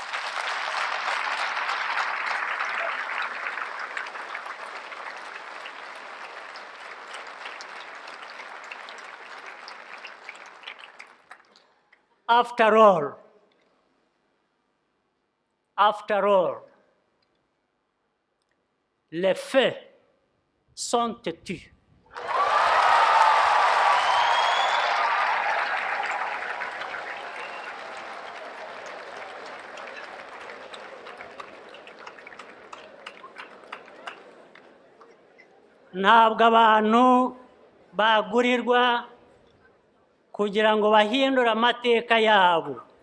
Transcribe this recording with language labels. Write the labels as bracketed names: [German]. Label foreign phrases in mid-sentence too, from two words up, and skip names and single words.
[English] After all, [French] les faits sont têtus. [Kinyarwanda] Ntabwo abantu bagurirwa kugira ngo bahindure amateka yabo.